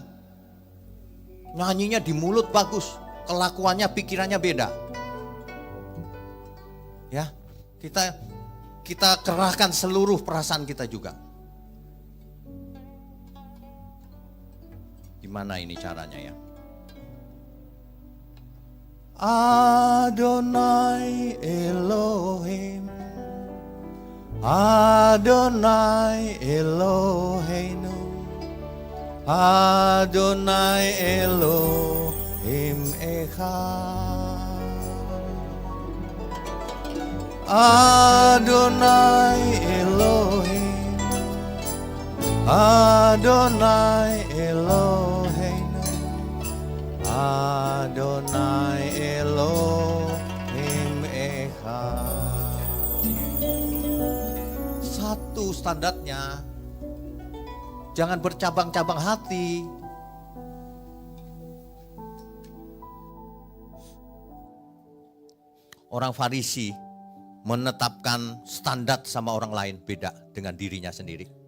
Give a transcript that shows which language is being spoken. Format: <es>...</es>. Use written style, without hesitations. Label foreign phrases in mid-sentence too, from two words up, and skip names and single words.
<id>Nyanyinya di mulut bagus, kelakuannya, pikirannya beda. Ya, kita kerahkan seluruh perasaan kita juga. Gimana ini caranya ya?</id> <he>אדוני אלוהים, אדוני אלוהינו, אדוני אלוהים אחד, אדוני אלוהים, אדוני אלוהינו, אדוני אלוהים אחד.</he> <id>Satu standarnya, jangan bercabang-cabang hati. Orang Farisi menetapkan standar sama orang lain beda dengan dirinya sendiri.</id>